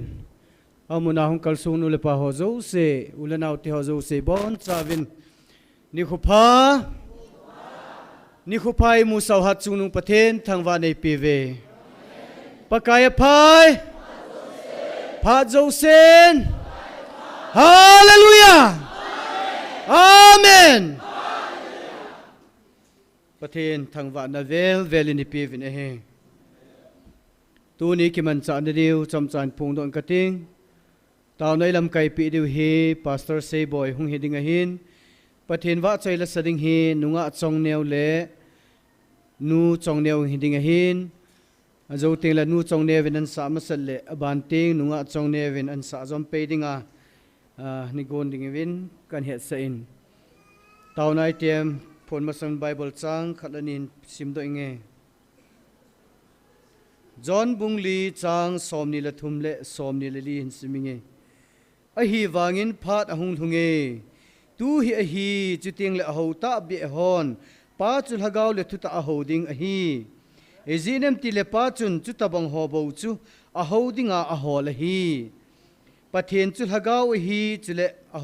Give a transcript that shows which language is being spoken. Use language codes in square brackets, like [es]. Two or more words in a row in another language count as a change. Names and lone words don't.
[tcz] Amuna hong kalsung nule pahozo se ulanaw ti hozo se bon savin. Ni khupai mu saw hat chung nung pathen thangwa nei pive. Pakaya pai. Pha sen. Hallelujah. Amen. Pathen thangwa na vel ni pive ne he. Tu ni ki man cha na diu cham chan phung don ka ting taw nei lam kai pi diu hi pastor say boy hung heding a hin pathin wa chai la sading hi nunga chong neu le nu chong neu heding a hin azo ting la nu chong neu an sa ma sal le aban ting nunga chong neu an sa zom pe dinga ni gon ding win kan het sa in taw nai tem phon ma sang bible chang khalanin sim do inge John Bungli chang somni la thumle somni la li hin siminge a hi wangin phat ahung thunge tu hi a hi chuting le ho ta bi hon pa chul hagaw le thuta a hoding a hi ezinem ti le pa chun chu tabang ho bo chu a hodinga a hol a hi pathen chul hagaw a hi chule a